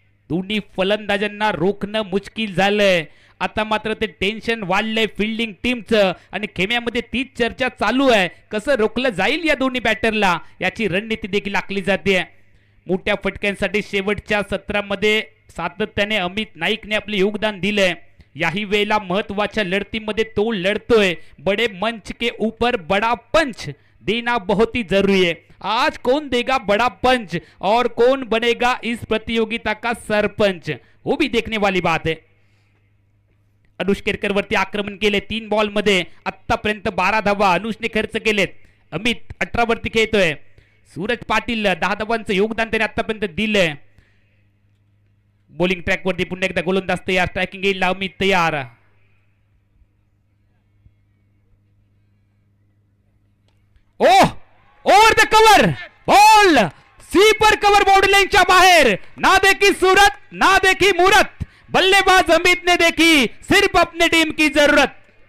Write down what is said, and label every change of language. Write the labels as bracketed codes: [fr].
[mr] दोन्ही फलंदाजांना रोखणं मुश्किल झालंय. आता मात्र ते टेन्शन वाढलंय फिल्डिंग टीमचं आणि खेम्यामध्ये तीच चर्चा चालू आहे. कसं रोखलं जाईल या दोन्ही बॅटरला याची रणनीती देखील आखली जाते. मोठ्या फटक्यांसाठी शेवटच्या सत्रामध्ये सातत्याने अमित नाईकने आपले योगदान दिलंय. याही वेळेला महत्वाच्या लढतीमध्ये तो लढतोय. [hi] बडे मंच के ऊपर बड़ा पंच देना बहुत ही जरूरी है. आज कौन देगा बड़ा पंच और कौन बनेगा इस प्रतियोगिता का सरपंच, वो भी देखने वाली बात है. [mr] अनुष केरकर वरती आक्रमण केले. 3 बॉल मध्ये आतापर्यंत 12 धावा अनुषने खर्च केलेत. अमित 18 वरती खेळतोय. सूरज पाटील 10 धावांचं योगदान त्याने आतापर्यंत दिलंय. बॉलिंग ट्रॅक वरती पुन्हा एकदा गोलंदाज तयार. स्ट्रायकिंग एंडला अमित तयार. ओह over the cover ball sweeper cover boundary लाईनच्या बाहेर. [hi] ना देखी सूरत ना देखी मुहूर्त. बल्लेबाज अमित ने देखी सिर्फ अपने टीम की जरूरत.